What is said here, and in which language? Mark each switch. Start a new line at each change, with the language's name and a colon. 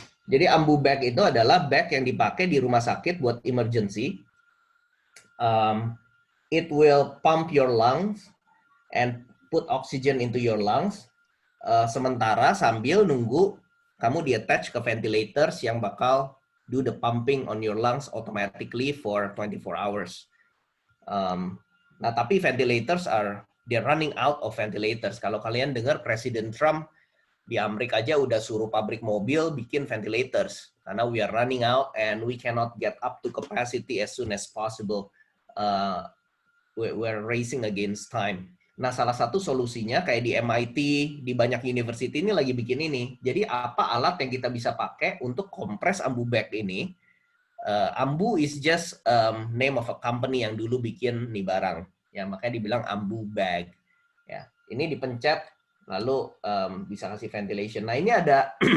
Indonesian: Jadi ambu bag itu adalah bag yang dipakai di rumah sakit buat emergency.
English: It will pump your lungs and put oxygen into your lungs.
Indonesian: Sementara sambil nunggu kamu di-attach ke ventilators yang bakal
English: do the pumping on your lungs automatically for 24 hours.
Indonesian: Nah, tapi
English: ventilators they're running out of ventilators.
Indonesian: Kalau kalian dengar Presiden Trump di Amerika aja udah suruh pabrik mobil bikin ventilators karena
English: we are running out and we cannot get up to capacity as soon as possible. We're racing against time.
Indonesian: Nah, salah satu solusinya kayak di MIT, di banyak university ini lagi bikin ini. Jadi apa alat yang kita bisa pakai untuk kompres ambu bag ini?
English: Ambu is just name of a company
Indonesian: yang dulu bikin nih barang. Ya, makanya dibilang ambu bag. Ya, ini dipencet lalu bisa kasih ventilation. Nah, ini ada